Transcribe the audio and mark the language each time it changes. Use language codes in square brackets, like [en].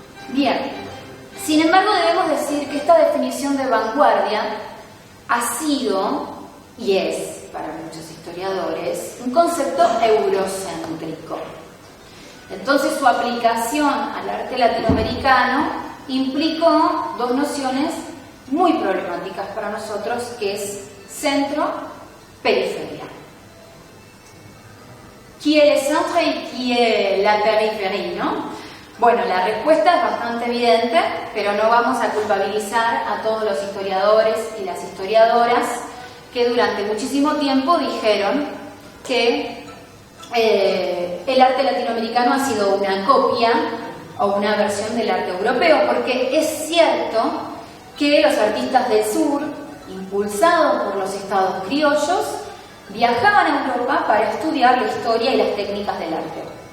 [es] Bien, sin embargo debemos decir que esta definición de vanguardia ha sido, y es para muchos historiadores, un concepto eurocéntrico. Entonces su aplicación al arte latinoamericano implicó dos nociones muy problemáticas para nosotros, que es centro-periferia. [fr] Qui est le centre y qui est la périphérie, ¿no? [es] Bueno, la respuesta es bastante evidente, pero no vamos a culpabilizar a todos los historiadores y las historiadoras que durante muchísimo tiempo dijeron que el arte latinoamericano ha sido una copia o una versión del arte europeo, porque es cierto que los artistas del sur, impulsados por los estados criollos, viajaban a Europa para estudiar la historia y las técnicas del arte.